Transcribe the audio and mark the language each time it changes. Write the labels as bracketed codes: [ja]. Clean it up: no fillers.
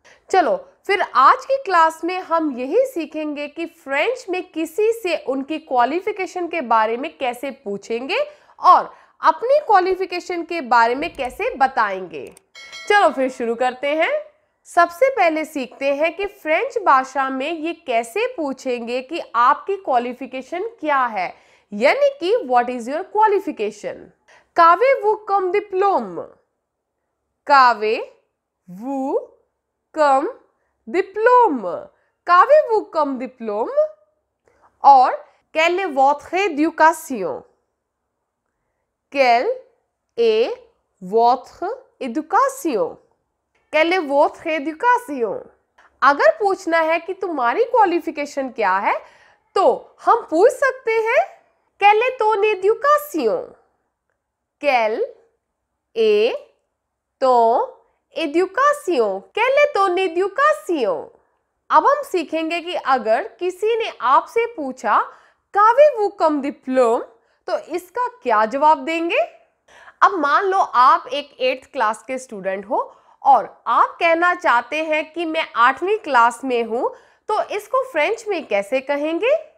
[hi] चलो फिर आज की क्लास में हम यही सीखेंगे कि फ्रेंच में किसी से उनकी क्वालिफिकेशन के बारे में कैसे पूछेंगे और अपनी क्वालिफिकेशन के बारे में कैसे बताएंगे। चलो फिर शुरू करते हैं। सबसे पहले सीखते हैं कि फ्रेंच भाषा में ये कैसे पूछेंगे कि आपकी क्वालिफिकेशन क्या है, यानी कि [en] What is your qualification. [fr] qu'avez-vous comme diplôme? qu'avez-vous comme diplôme? qu'avez-vous comme diplôme? और quelle est votre éducation? Quelle est votre éducation? Quelle est votre éducation? [hi] अगर पूछना है कि तुम्हारी क्वालिफिकेशन क्या है तो हम पूछ सकते हैं [fr] quelle est ton éducation? Quelle est ton éducation? Quelle est ton éducation? [hi] अब हम सीखेंगे कि अगर किसी ने आपसे पूछा [fr] qu'avez-vous comme diplôme [hi] तो इसका क्या जवाब देंगे। अब मान लो आप एक 8th क्लास के स्टूडेंट हो और आप कहना चाहते हैं कि मैं 8वीं क्लास में हूं, तो इसको फ्रेंच में कैसे कहेंगे।